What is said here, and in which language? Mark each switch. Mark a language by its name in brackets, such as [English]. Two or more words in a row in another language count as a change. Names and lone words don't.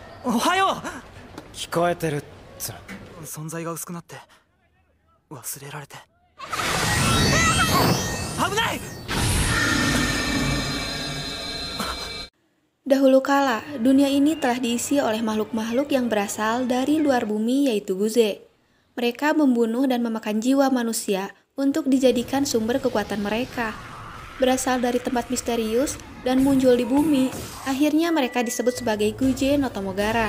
[Japanese] おはよ聞こえてるっつ。う。存在が薄くなって忘れられて危ない。 [Indonesian] Dahulu kala, dunia ini telah diisi oleh makhluk-makhluk yang berasal dari luar bumi, yaitu Guze. Mereka membunuh dan memakan jiwa manusia untuk dijadikan sumber kekuatan mereka. Berasal dari tempat misterius dan muncul di bumi, akhirnya mereka disebut sebagai Guze no Tomogara.